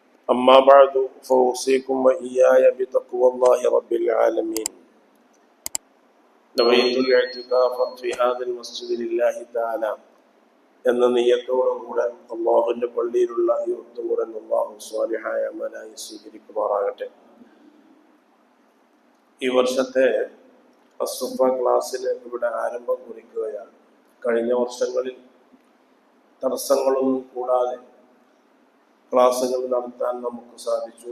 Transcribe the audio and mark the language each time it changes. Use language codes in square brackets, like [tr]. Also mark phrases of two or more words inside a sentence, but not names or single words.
[ar] أما بعد فأوصيكم وإياي بتقوى الله رب العالمين. نويت الاعتكاف في هذا المسجد لله تعالى [ml] എന്ന നിയ്യത്തോടുകൂടെ അള്ളാഹുവിന്റെ പള്ളിയിലുള്ള ഈ ഒത്തുകൂടൽ അള്ളാഹു സ്വാലിഹായ അമലായി സ്വീകരിക്കുമാറാകട്ടെ. ഈ വർഷത്തെ അസ്സുഫ ക്ലാസ്സിന് ഇവിടെ ആരംഭം കുറിക്കുകയാണ്. കഴിഞ്ഞ വർഷങ്ങളിൽ തടസ്സങ്ങളൊന്നും കൂടാതെ ക്ലാസ്സുകൾ നടത്താൻ നമുക്ക് സാധിച്ചു.